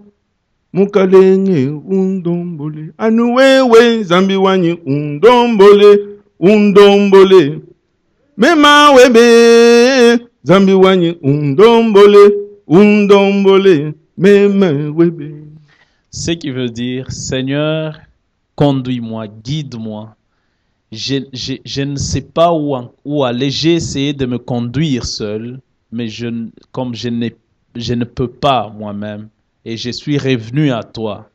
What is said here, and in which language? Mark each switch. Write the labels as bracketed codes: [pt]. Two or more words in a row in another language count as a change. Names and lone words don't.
[lua] Mukalenge undombole. Anuwewe zambi wani undombole. Undombole. Mema webe. Zambi wani undombole. Undombole. Mema webe. [fr] Ce qui veut dire, Seigneur, conduis-moi, guide-moi. Je ne sais pas où aller. J'ai essayé de me conduire seul, mais comme je ne peux pas moi-même, et je suis revenu à toi.